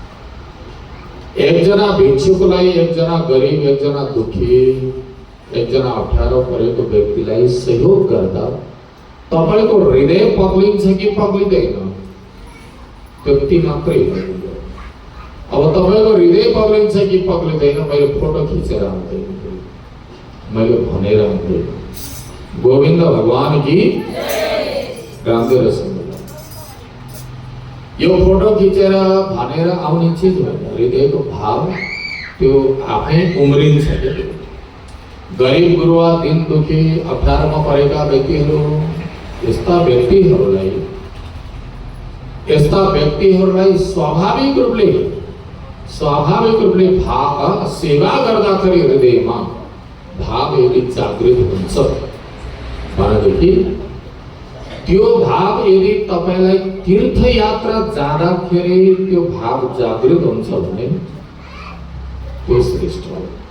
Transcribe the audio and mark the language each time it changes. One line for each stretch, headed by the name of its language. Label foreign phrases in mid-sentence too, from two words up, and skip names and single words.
Nepali: एकजना भिक्षुकलाई, एकजना गरिब, एकजना दुखी, एकजना अप्ठ्यारो परेको व्यक्तिलाई सहयोग गर्दा तपाईको हृदय पग्लिन्छ कि पग्लिँदैन? त्यति मात्रै हो। अब तपाईको हृदय पग्लिन्छ कि पग्लिँदैन मैले फोटो खिचेर आउँदैन, मैले भनेर आउँदैन।
Hindi: गोविन्द भगवान की रामदेव रसम।
Nepali: यो फोटो खिचेर भनेर आउने चिज होइन, हृदयको भाव त्यो आफै उम्रिन्छ। गरिब गुरुवा, दिन दुखी, अप्ठ्यारोमा परेका व्यक्तिहरू, यस्ता व्यक्तिहरूलाई स्वाभाविक रूपले भाव सेवा गर्दाखेरि हृदयमा भाव यदि जागृत हुन्छ भनेदेखि त्यो भाव यदि तपाईलाई तीर्थयात्रा जाँदाखेरि त्यो भाव जागृत हुन्छ भने त्यो श्रेष्ठ हो।